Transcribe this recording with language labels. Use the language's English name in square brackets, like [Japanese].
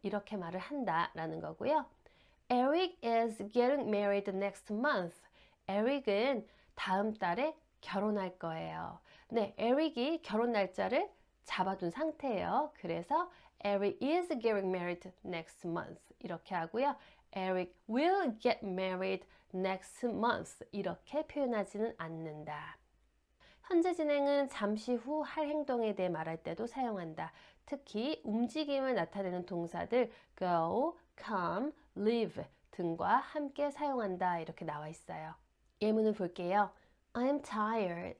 [Korean] 이렇게 말을 한다라는 거고요. [English] Eric is getting married next month. [Korean] 에릭은 다음 달에 결혼할 거예요. 네, 에릭이 결혼 날짜를 잡아둔 상태예요. 그래서 [English] Eric is getting married next month. [Korean] 이렇게 하고요. [English] Eric will get married next month. [Korean] 이렇게 표현하지는 않는다. 현재 진행은 잠시 후 할 행동에 대해 말할 때도 사용한다. 특히 움직임을 나타내는 동사들 go, come, live 등과 함께 사용한다. 이렇게 나와 있어요. 예문을 볼게요. [English] I'm tired.